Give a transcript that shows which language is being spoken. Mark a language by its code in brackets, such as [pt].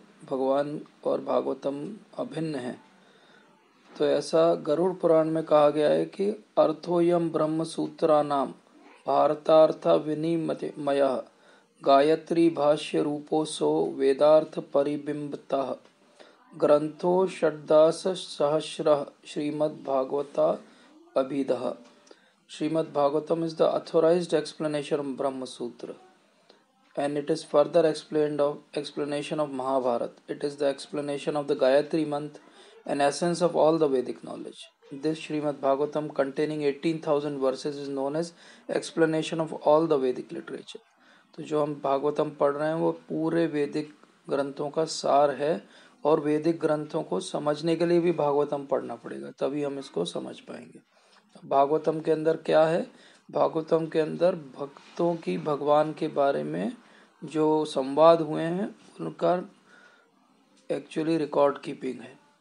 [hi] भगवान और भागवतम अभिन्न है। तो ऐसा गरुड़ पुराण में कहा गया है कि [sa] अर्थोयम ब्रह्म सूत्रानाम भारतार्थ विनिमयः गायत्री भाष्य रूपोसो वेदार्थ परिबिंबतः ग्रंथो षड्दश सहस्रः श्रीमद्भागवता अभिधः। [en] Srimad-Bhagavatam is the authorized explanation of Brahma Sutra, and it is further explanation of Mahabharata. It is the explanation of the Gayatri Mantra, an essence of all the Vedic knowledge. This Srimad-Bhagavatam, containing 18,000 verses, is known as explanation of all the Vedic literature. [hi] तो जो हम भागवतम पढ़ रहे हैं वो पूरे वैदिक ग्रंथों का सार है, और वैदिक ग्रंथों को समझने के लिए भी भागवतम पढ़ना पड़ेगा, तभी हम इसको समझ पाएंगे। भागवतम के अंदर क्या है? भागवतम के अंदर भक्तों की भगवान के बारे में जो संवाद हुए हैं उनका एक्चुअली रिकॉर्ड कीपिंग है।